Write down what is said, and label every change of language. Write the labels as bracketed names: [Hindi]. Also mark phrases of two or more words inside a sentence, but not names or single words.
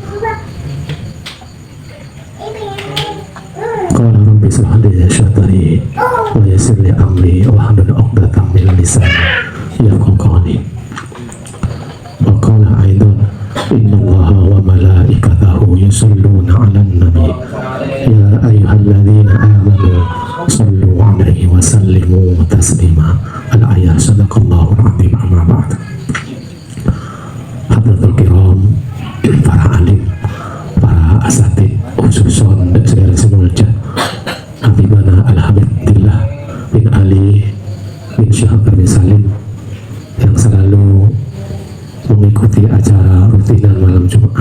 [Arabic] قال رب اشرح لي صدري ويسر لي أمري واحلل عقدة من لساني يفقهوا قولي. وقال أيضا إن الله وملائكته يصلون على النبي يا أيها الذين آمنوا صلوا عليه وسلموا تسليما الآية. صدق الله العظيم أما بعد. حضرات الكرام, [Indonesian] para alim, para asatid, khususon dan saudara semulja Habibana Al-Habibullah bin Ali bin Syahab bin Salim yang selalu mengikuti acara rutinan malam Jumat.